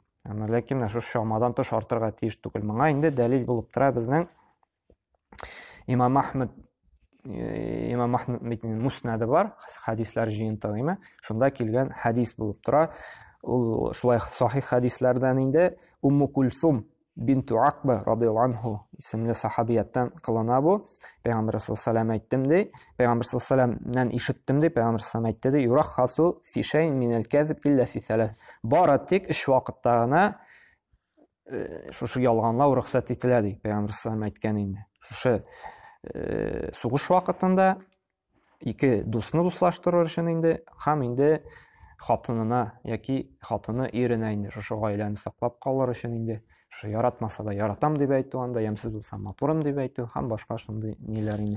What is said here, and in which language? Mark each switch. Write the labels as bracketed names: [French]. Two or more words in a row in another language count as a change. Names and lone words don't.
[Tatar] Әмма ләкин шушы шамадан тыш артырга тиеш түгел. Моңа инде дәлил булып тора безнең Имам Ахмед Муснады бар, хадислар җыентыгы, шунда килгән хадис булып тора. Ул шулай сахих хадислардан инде Умму Кульсум бинту Акба [Arabic] رضي الله عنه [Tatar] исемле сахабияттан кылына бу. Пәйгамбер саллаллаһу әйттем ди, Пәйгамбер саллаллаһу ишеттем ди, Пәйгамбер саллаллаһу әйтте ди, [Arabic] يرخص في شيء من الكذب إلا في ثلاث. [Tatar] Бары тик өч вакытта гына шушы ялганлау рөхсәт ителә ди, Пәйгамбер саллаллаһу әйткән инде. Шушы сугыш вакытында ике дусны дуслаштырыр өчен инде, һәм инде хатынына яки хатыны иренә инде шушы гаиләне саклап калыр өчен инде, шушы яратмаса да яратам дип әйтү, анда ямсыз булса матурым дип әйтү, һәм башка шундый ниләр инде.